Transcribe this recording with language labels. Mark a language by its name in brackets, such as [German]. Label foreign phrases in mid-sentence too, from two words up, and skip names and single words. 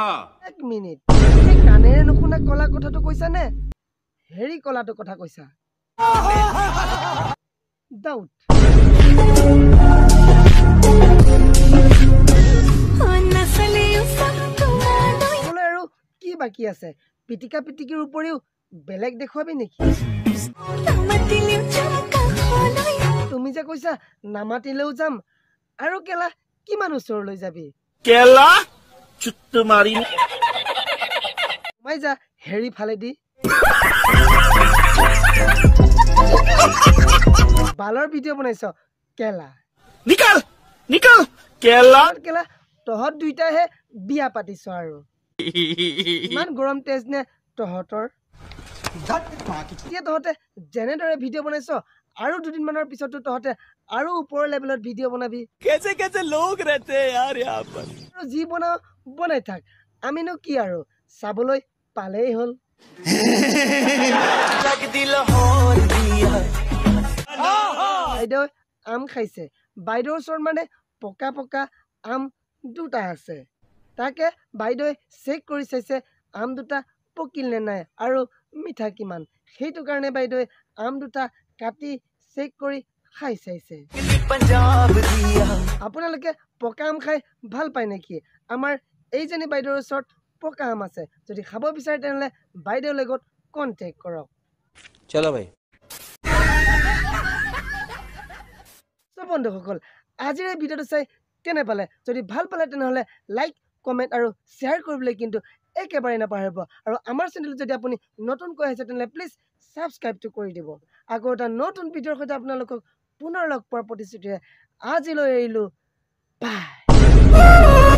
[Assamese] এক মিনিট এই কাণেৰে নুশুনা কলা কথাটো কৈছা নে হেৰি কলাটো কথা কৈছা ডাউট বোলে আৰু কি বাকী আছে পিটিকা পিটিকিৰ উপৰিও বেলেগ দেখুৱাবি নেকি তুমি যে কৈছা নামাতিলেও যাম আৰু কেলা কিমান ওচৰলৈ যাবি [Hindi] केला चुत्तु मारी [Assamese] সোমাই যা হেৰি ফালেদি বালৰ ভিডিঅ' বনাইছ কেলা [Hindi] निकल निकल केला [Assamese] কেলা তহঁত দুইটাহে বিয়া পাতিছ আৰু ইমান গৰম তেজ নে তহঁতৰ এতিয়া তহঁতে যেনেদৰে ভিডিঅ' বনাইছ আৰু দুদিনমানৰ পিছতো তহঁতে আৰু ওপৰৰ লেভেলত ভিডিঅ' বনাবি [Hindi] कैसे कैसे लोग रहते हैं यार यहाँ पर [Assamese] আৰু যি বনাও বনাই থাক আমিনো কি আৰু চাবলৈ পালেই হ'ল বাইদেউ আম খাইছে বাইদেউৰ ওচৰত মানে পকা পকা আম দুটা আছে তাকে বাইদেৱে চেক কৰি চাইছে আম দুটা পকিল নে নাই আৰু মিঠা কিমান সেইটো কাৰণে বাইদেৱে আম দুটা কাটি চেক কৰি খাই চাইছে আপোনালোকে পকা আম খাই ভাল পায় নেকি আমাৰ এইজনী বাইদেউৰ ওচৰত পকা আম আছে যদি খাব বিচাৰে তেনেহ'লে বাইদেউৰ লগত কণ্টেক্ট কৰক [Hindi] चलो भाई [Assamese] বন্ধুসকল আজিৰ এই ভিডিঅ'টো চাই কেনে পালে যদি ভাল পালে তেনেহ'লে [English] like comment [Assamese] আৰু শ্বেয়াৰ কৰিবলৈ কিন্তু একেবাৰে নাপাহৰিব আৰু আমাৰ চেনেল যদি আপুনি নতুনকৈ আহিছে তেনেহ'লে [English] please subscribe [Assamese] কৰি দিব আকৌ এটা নতুন ভিডিঅ'ৰ সৈতে আপোনালোকক পুনৰ লগ পোৱাৰ প্ৰতিশ্ৰুতিৰে আজিলৈ এৰিলোঁ বাই